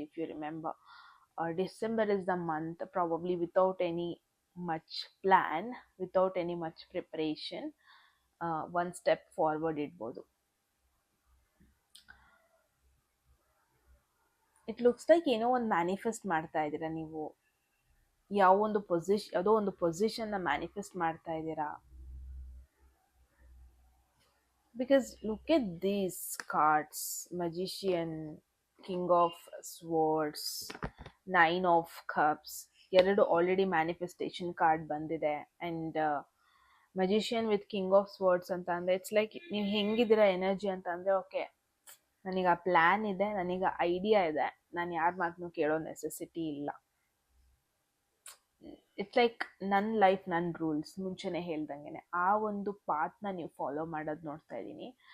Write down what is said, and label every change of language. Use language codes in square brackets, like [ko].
[en] if you remember, December is the month, probably without any much plan, without any much preparation, one step forward [kn] ಇಡ್ಬೋದು. [en] it looks like [kn] ಏನೋ ಒಂದು manifest ಮಾಡ್ತಾ ಇದ್ದೀರಾ ನೀವು, ಯಾವುದೋ ಒಂದು ಪೊಸಿಷನ್ನ ಮ್ಯಾನಿಫೆಸ್ಟ್ ಮಾಡ್ತಾ ಇದ್ದೀರಾ. [en] Because look at these cards, Magician, King of Swords, Nine of Cups, [kn] ಎರಡು ಆಲ್ರೆಡಿ ಮ್ಯಾನಿಫೆಸ್ಟೇಷನ್ ಕಾರ್ಡ್ ಬಂದಿದೆ. [en] and magician with king of swords [kn] ಅಂತ ಅಂದರೆ [en] it's like [kn] ನೀವು ಹೆಂಗಿದ್ದೀರಾ ಎನರ್ಜಿ ಅಂತ ಅಂದರೆ, ಓಕೆ ನನಗೆ ಆ ಪ್ಲ್ಯಾನ್ ಇದೆ, ನನಗೆ ಐಡಿಯಾ ಇದೆ, ನಾನು ಯಾರ ಮಾತನ್ನು ಕೇಳೋ ನೆಸೆಸಿಟಿ ಇಲ್ಲ. [en] it's like [kn] ನನ್ನ ಲೈಫ್ ನನ್ನ ರೂಲ್ಸ್ ಮುಂಚೆನೇ ಹೇಳ್ದಂಗೆ ಆ ಒಂದು ಪಾತ್ನ ನೀವು ಫಾಲೋ ಮಾಡೋದು ನೋಡ್ತಾ ಇದ್ದೀನಿ.